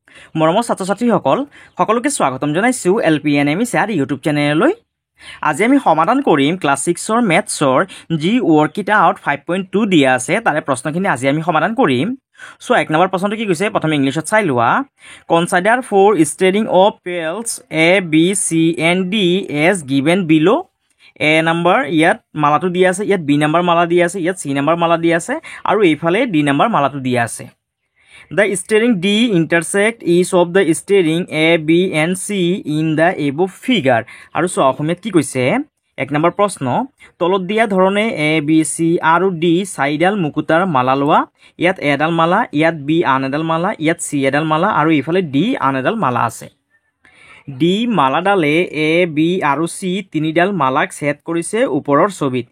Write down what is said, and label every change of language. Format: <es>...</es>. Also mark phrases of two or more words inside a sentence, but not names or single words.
<as>মৰমৰ ছাত্ৰ-ছাত্ৰীসকল সকলোকে স্বাগতম জনাইছোঁ LPNM স্যাৰ ইউটিউব চেনেললৈ। আজি আমি সমাধান কৰিম ক্লাছ 6ৰ মেথছৰ যি ৱৰ্কশিট আউট 5.2 দিয়া আছে তাৰে প্ৰশ্নখিনি আজি আমি সমাধান কৰিম। সো এক নম্বৰ প্ৰশ্নটো কি কৈছে প্ৰথমে ইংলিছত চাই লোৱা।</as> <en>consider for string of pearls A B C and D as given below।</en> <as>A নম্বৰ ইয়াত মালাটো দিয়া আছে, ইয়াত B নম্বৰ মালা দিয়া আছে, ইয়াত C নম্বৰ মালা দিয়া আছে আৰু এইফালে D নম্বৰ মালাটো দিয়া আছে।</as> <en>The steering D intersect each of the steering A, B and C in the above figure।</en> <as>আৰু সো অসমীয়াত কি কৈছে এক নম্বৰ প্ৰশ্ন তলত দিয়া ধৰণে A, B, C আৰু D চাৰিডাল মুকুতাৰ মালা লোৱা। ইয়াত এডাল মালা, ইয়াত B আন এডাল মালা, ইয়াত C এডাল মালা আৰু এইফালে D আন এডাল মালা আছে। D মালাডালে A, B আৰু C তিনিডাল মালাক ছেট কৰিছে ওপৰৰ ছবিত।</as>